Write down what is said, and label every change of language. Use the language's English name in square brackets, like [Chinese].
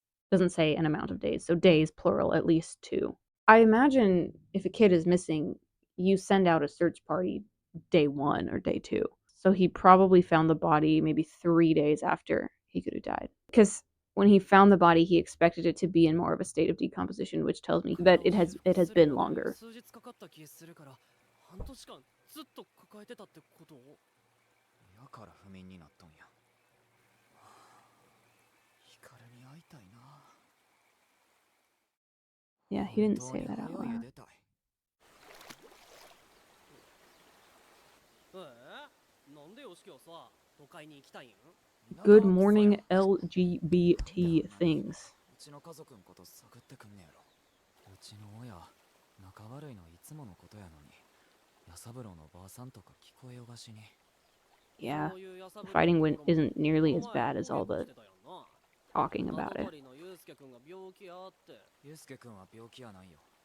[English] Doesn't say an amount of days, so days, plural, at least 2. I imagine if a kid is missing, you send out a search party day 1 or day 2. So he probably found the body maybe 3 days after Hikaru died. Because when he found the body, he expected it to be in more of a state of decomposition, which tells me that it has been longer. [Japanese] 数日かかった気するから半年間ずっと抱えてたってこと？やから不眠になっとんや。光に会いたいな。 [English] Yeah, he didn't say that out loud. [Japanese] なんでヨシキはさ、都会に行きたいん？ Good morning, LGBT things. うちの家族のこと探ってくんねやろ。うちの親、仲悪いのいつものことやのに、ヤサブロのばあさんとか聞こえよがしに。 [English] Yeah, the fighting isn't nearly as bad as all the talking about it. [Japanese] ユウスケ君が病気やって。ユウスケ君は病気やないよ。